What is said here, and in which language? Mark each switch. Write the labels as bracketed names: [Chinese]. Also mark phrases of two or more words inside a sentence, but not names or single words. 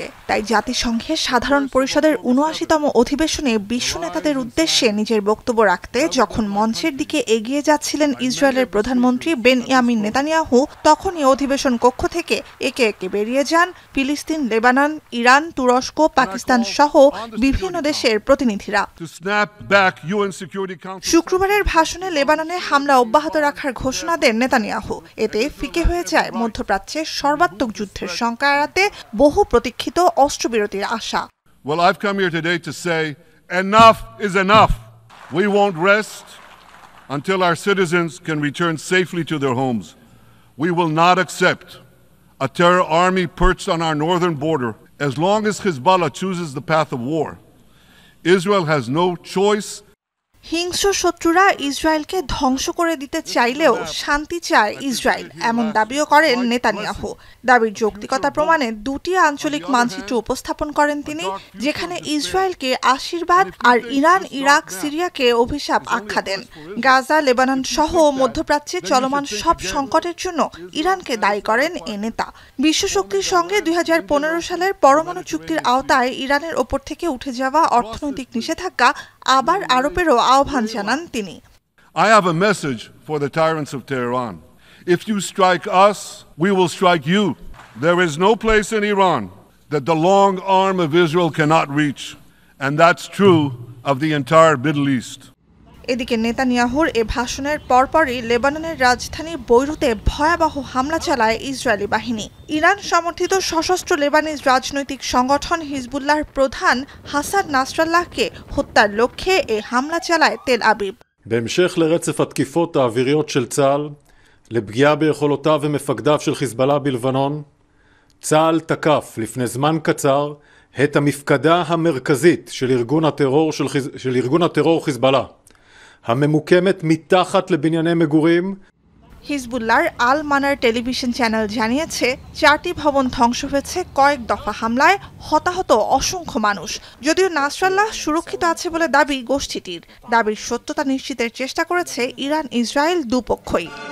[Bangla] তাই জাতিসংঘের সাধারণ পরিষদের ৭৯তম অধিবেশনে বিশ্ব নেতাদের উদ্দেশ্যে নিজের বক্তব্য রাখতে যখন মঞ্চের দিকে এগিয়ে যাচ্ছিলেন ইসরায়েলের প্রধানমন্ত্রী বেনয়ামিন নেতানিয়াহু, তখনই অধিবেশন কক্ষ থেকে একে একে বেরিয়ে যান ফিলিস্তিন, লেবানন, ইরান, তুরস্ক, পাকিস্তান সহ বিভিন্ন দেশের প্রতিনিধিরা। শুক্রবারের ভাষণে লেবাননে হামলা অব্যাহত রাখার ঘোষণা দেন নেতানিয়াহু। এতে ফিকে হয়ে যায় মধ্যপ্রাচ্যের সর্বাত্মক যুদ্ধের শঙ্কা এড়াতে বহু প্রতীক্ষিত অস্ত্রবিরতির আশা। [English] Well, I've come here today to say enough is enough. We won't rest until our citizens can return safely to their homes. We will not accept a terror army perched on our northern border as long as Hezbollah chooses the path of war. Israel has no choice. [Bangla] হিংস্র শত্রুরা ইসরায়েলকে ধ্বংস করে দিতে চাইলেও শান্তি চায় ইসরায়েল, এমন দাবিও করেন নেতানিয়াহু। দাবির যৌক্তিকতা প্রমাণে দুটি আঞ্চলিক মানচিত্র উপস্থাপন করেন তিনি, যেখানে ইসরায়েলকে আশীর্বাদ আর ইরান, ইরাক, সিরিয়াকে অভিশাপ আখ্যা দেন। গাজা, লেবানন সহ মধ্যপ্রাচ্যে চলমান সব সংকটের জন্য ইরানকে দায়ী করেন এ নেতা। বিশ্বশক্তির সঙ্গে ২০১৫ সালের পরমাণু চুক্তির আওতায় ইরানের ওপর থেকে উঠে যাওয়া অর্থনৈতিক নিষেধাজ্ঞা আবার আরোপেরও আহ্বান জানান তিনি। [English] I have a message for the tyrants of Tehran. If you strike us, we will strike you. There is no place in Iran that the long arm of Israel cannot reach, and that's true of the entire Middle East. [Bangla] এদিকে নেতানিয়াহুর এ ভাষণের পরপরই লেবাননের রাজধানী বৈরুতে ভয়াবহ হামলা চালায় ইসরায়েলি বাহিনী। ইরান সমর্থিত সশস্ত্র লেবানিজ রাজনৈতিক সংগঠন হিজবুল্লাহর প্রধান হাসান নাসরাল্লাহকে হত্যার লক্ষ্যে এ হামলা চালায় তেল আবিব। [Hebrew] בהמשך לרצף התקיפות האוויריות של צה"ל לפגיעה ביכולותיו ומפקדיו של חיזבאללה בלבנון, צה"ל תקף לפני זמן קצר את המפקדה המרכזית של ארגון הטרור חיזבאללה, הממוקמת מתחת לבנייני מגורים। [Bangla] হিজবুল্লাহর আল মানার টেলিভিশন চ্যানেল জানিয়েছে 4টি ভবন ধ্বংস হয়েছে কয়েক দফা হামলায়, হতাহত অসংখ্য মানুষ। যদিও নাসরাল্লাহ সুরক্ষিত আছে বলে দাবি গোষ্ঠীটির। দাবির সত্যতা নিশ্চিতের চেষ্টা করেছে ইরান, ইসরায়েল দুপক্ষই।